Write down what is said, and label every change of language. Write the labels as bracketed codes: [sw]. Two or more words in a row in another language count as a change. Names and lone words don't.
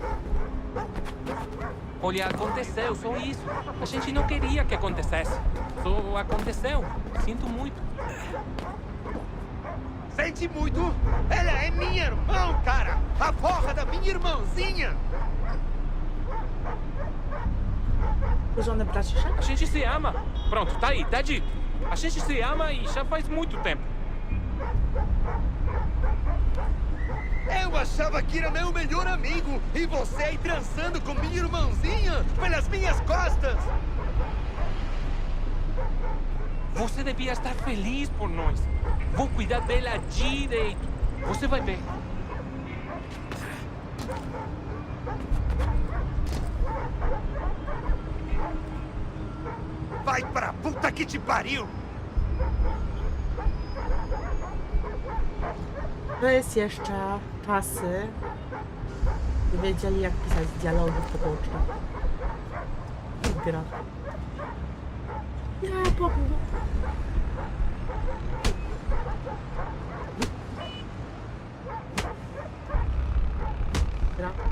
[pt] Olha, aconteceu, só isso. A gente não queria que acontecesse. Só aconteceu. Sinto muito. Sente muito? Ela é minha irmã, cara! A porra da minha irmãzinha! [pl] Żony braciszek? [pt] A gente se ama. Pronto, tá aí, tá dito. A gente se ama e já faz muito tempo. Eu achava que era meu melhor amigo e você aí trançando com minha irmãzinha pelas minhas costas! Você devia estar feliz por nós. Vou cuidar dela direito. Você vai ver. Vai pra puta que te pariu! [pl] To jest jeszcze czasy, gdy wiedzieli, jak pisać dialogi poboczne. Gra. Ja powiem. Gra.